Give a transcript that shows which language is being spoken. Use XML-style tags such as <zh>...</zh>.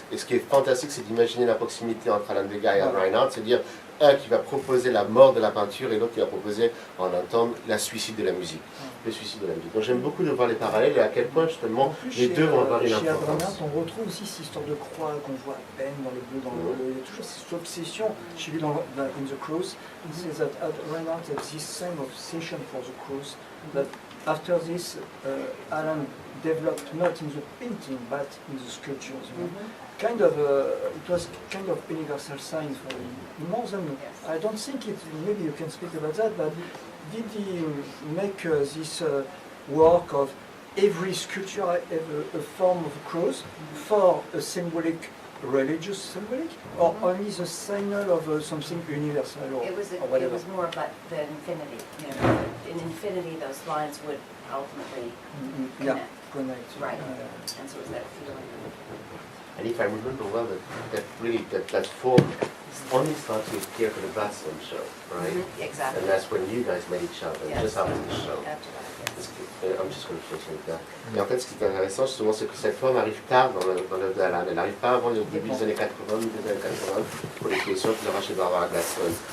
<fr>Et ce qui est fantastique, c'est d'imaginer la proximité entre Alan Vega et Ad Reinhardt, c'est-à-dire un qui va proposer la mort de la peinture et l'autre qui va proposer en un temps le suicide de la musique. Donc j'aime beaucoup de voir les parallèles et à quel point justement les deux vont avoir une importance. On retrouve aussi cette histoire de croix qu'on voit à peine dans le bleu, il y a toujours cette obsession. Chez lui dans</fr> <en>In the Cross, it says that Reinhardt had this same obsession for the cross, that after this Alan developed not in the painting but in the sculptures. Kind of, it was kind of universal sign for him. More than, I don't think it. Maybe you can speak about that. But did he make this work of every sculpture have a form of a cross for a symbolic, religious symbolic, or only the signal of something universal or whatever? It was more about the infinity. You know, in infinity, those lines would ultimately connect. Right. And so it was that feeling. And if I remember well, that form only started to appear for the Blackstone show, right? Exactly. And that's when you guys met each other, just after the show. After that, yes. I'm just going to finish that.</en> <fr>Et en fait, ce qui est intéressant, justement, c'est que cette forme arrive tard dans l'œuvre d'Alan. Elle n'arrive pas avant le début des années 80, des années 80, pour les collections qu'il aura chez Barbara Glaston.</fr>